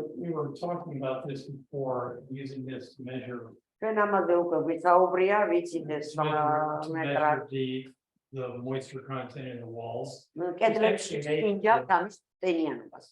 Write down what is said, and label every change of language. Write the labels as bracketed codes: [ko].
[en] We were talking about this before, using this to measure. [ka] ჩვენ ამაზე უკვე ვისაუბრია, ვიცით ეს [en] measure the moisture content in the walls. [ka] კედლებში ინჯავთ ამის ტენიანობას.